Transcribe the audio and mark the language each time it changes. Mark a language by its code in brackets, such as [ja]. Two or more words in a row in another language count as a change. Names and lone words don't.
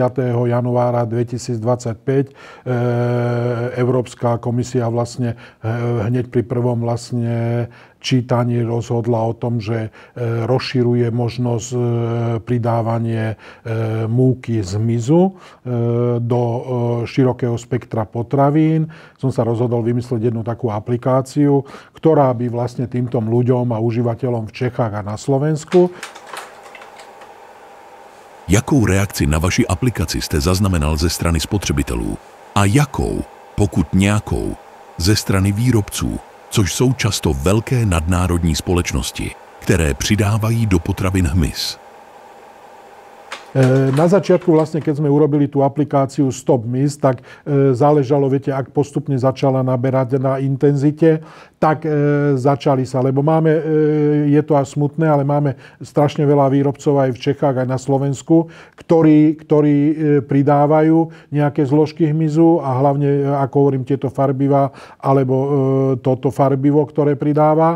[sk] januára 2025 Európska komisia vlastne hneď pri prvom vlastne čítaní rozhodla o tom, že rozširuje možnosť pridávanie múky z hmyzu do širokého spektra potravín. Som sa rozhodol vymyslieť jednu takú aplikáciu, ktorá by vlastne týmto ľuďom a užívateľom v Čechách a na Slovensku. [cs] Jakou reakci na vaši aplikaci jste zaznamenal ze strany spotřebitelů? A jakou, pokud nějakou, ze strany výrobců, což jsou často velké nadnárodní společnosti, které přidávají do potravin hmyz? [sk] Na začiatku vlastne, keď sme urobili tú aplikáciu Stop Hmyz, tak záležalo, viete, ak postupne začala naberať na intenzite, tak začali sa, lebo máme, je to až smutné, ale máme strašne veľa výrobcov aj v Čechách, aj na Slovensku, ktorí pridávajú nejaké zložky hmyzu a hlavne, ako hovorím, tieto farbivá, alebo toto farbivo, ktoré pridáva.